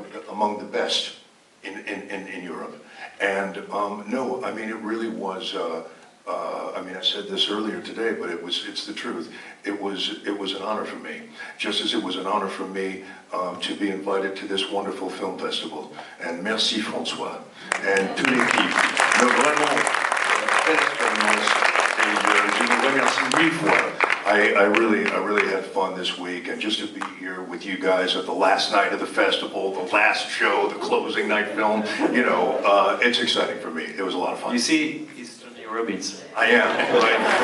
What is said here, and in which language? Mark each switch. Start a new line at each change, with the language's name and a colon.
English: Among the best in Europe. And, it really was, I said this earlier today, but it's the truth. It was an honor for me, just as it was an honor for me to be invited to this wonderful film festival.
French: And merci François and toute l'équipe. Vraiment, très expérience. merci mille fois.
English: I really had fun this week, and just to be here with you guys at the last night of the festival, the last show, the closing night film, you know, it's exciting for me. It was a lot of fun. You see, he's Tony Robbins. I am, right?